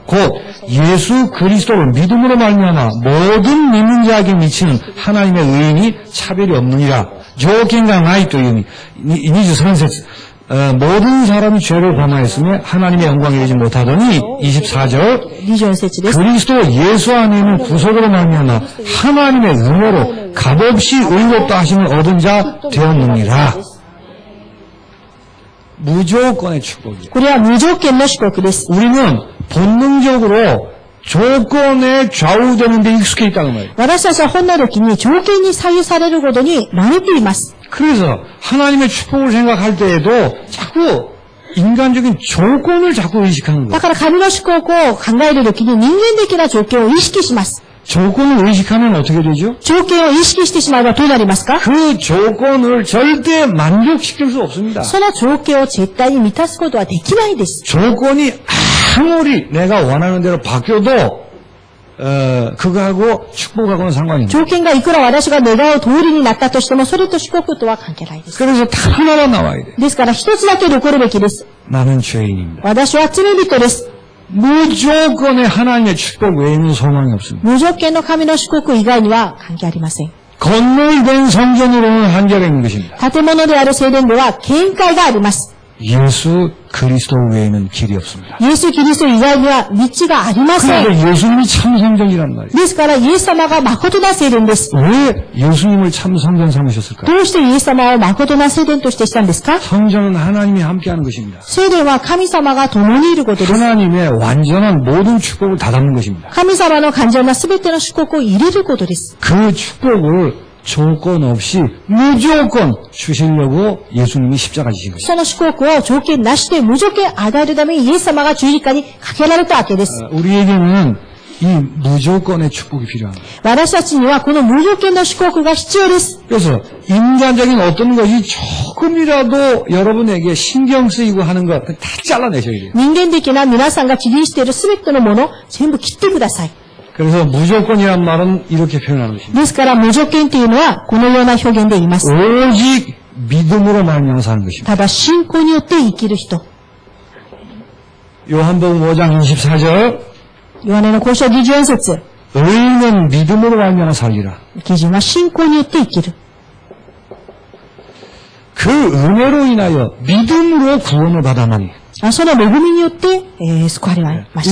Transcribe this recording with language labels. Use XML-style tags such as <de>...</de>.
<ko>곧 예수 그리스도를 믿음으로 말미암아 모든 믿는 자에게 미치는 하나님의 의인이 차별이 없느니라.</ko> <ja>条件がないという意味。 23節。</ja> <ko>모든 사람이 죄를 범하였으며 하나님의 영광에 이르지 못하더니 24절</ko> <ja>24節です。</ja> <ko>그리스도 예수 안에 있는 구속으로 말미암아 하나님의 은혜로 값없이 의롭다 하심을 얻은 자 되었느니라. 무조건의 축복이에요.</ko> <ja>これは無条件の祝福です。</ja> <ko>우리는 본능적으로 조건에 좌우되는 데 익숙해 있다는 말이에요.</ko> <ja>私たちは本能的に条件に左右されることに慣れています。</ja> <ko>그래서 하나님의 축복을 생각할 때에도 자꾸 인간적인 조건을 자꾸 의식하는</ko> <ja>だ</ja> <ko>거예요.</ko> <ja>から神の祝福を考えるときに人間的な条件を意識します。</ja> <ko>조건을 의식하면 어떻게 되죠?</ko> <ja>条件を意識してしまえばどうなりますか？</ja> <ko>그 조건을 절대 만족시킬 수 없습니다.</ko> <ja>その条件を絶対に満たすことはできないです。</ja> <ko>조건이 아무리 내가 원하는 대로 바뀌어도 그거하고 축복하고는 상관이 없습니다.</ko> <ja>条件がいくら私が願う通りになったとしても、それと祝福とは関係ないです。</ja> <ko>그래서 딱 하나만 나와야 돼.</ko> <ja>ですから一つだけ残るべきです。</ja> <ko>나는 죄인입니다.</ko> <ja>私は罪人です。</ja> <ko>무조건의 하나님의 축복 외에는 소망이 없습니다.</ko> <ja>無条件の神の祝福以外には関係ありません。</ja> <ko>건물된 성전으로는 한계가 있는 것입니다.</ko> <ja>建物である聖殿では限界があります。</ja> <ko>예수 그리스도 외에는 길이 없습니다.</ko> <ja>イエス・キリスト以外には道がありません。</ja> <ko>그런데 예수님이 참 성전이란 말이에요.</ko> <ja>ですからイエス様が誠な聖殿です。</ja> <ko>왜 예수님을 참 성전 삼으셨을까요?</ko> <ja>どうしてイエス様を誠な聖殿としてしたんですか？</ja> <ko>성전은 하나님이 함께하는 것입니다.</ko> <ja>聖殿は神様が共にいることです。</ja> <ko>하나님의 완전한 모든 축복을 다 담는 것입니다.</ko> <ja>神様の完全な全ての祝福を入れることです。</ja> <ko>그 축복을 조건 없이 무조건 주시려고 예수님이 십자가 지신 것입니다.</ko> <ja>その祝福を条件なしで無条件与えるためにイエス様が十字架にかけられたわけです。</ja> <ko>우리에게는 이 무조건의 축복이 필요합니다.</ko> <ja>私たちにはこの無条件の祝福が必要です。</ja> <ko>그래서 인간적인 어떤 것이 조금이라도 여러분에게 신경 쓰이고 하는 것 다 잘라내셔야 돼요.</ko> <ja>人間的な皆さんが気にしている全てのものを全部切ってください。</ja> <ko>그래서 무조건이란 말은 이렇게 표현하는 것입니다.</ko> <ja>ですから無条件というのはこのような表現で言います。</ja> <ko>오직 믿음으로 말미암아 사는 것입니다.</ko> <ja>ただ信仰によって生きる人。</ja> <ko>요한복음 5장 24절</ko> <ja>ヨハネの交渉24節。</ja> <ko>의인은 믿음으로 말미암아 살리라.</ko> <ja>基準は信仰によって生きる。</ja> <ko>그 은혜로 인하여 믿음으로 구원을 받아나니</ko> <ja>その恵みによって、救われました。</ja>